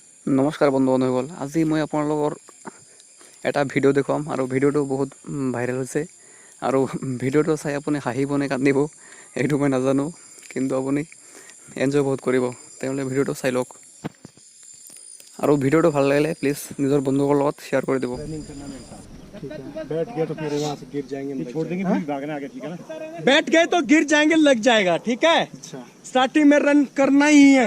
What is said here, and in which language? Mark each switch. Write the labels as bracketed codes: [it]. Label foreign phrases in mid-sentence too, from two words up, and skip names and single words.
[as] নমস্কাৰ বন্ধু বান্ধৱীসকল, আজি মই আপোনালোকৰ এটা ভিডিঅ' দেখুৱাম আৰু ভিডিঅ'টো বহুত ভাইৰেল হৈছে আৰু ভিডিঅ'টো চাই আপুনি হাঁহিব নে কান্দিব এইটো মই নাজানো, কিন্তু আপুনি এনজয় বহুত কৰিব। তেওঁলোকে ভিডিঅ'টো চাই লওক আৰু ভিডিঅ'টো ভাল লাগিলে প্লিজ নিজৰ বন্ধুকৰ লগত শ্বেয়াৰ কৰি দিব। [hi] बैठ गए तो फिर वहाँ से गिर जाएंगे, छोड़ देंगे फिर भागना आगे, ठीक है ना। बैठ गए तो गिर जाएंगे, लग जाएगा, ठीक है। अच्छा, स्टार्टिंग में रन करना ही है।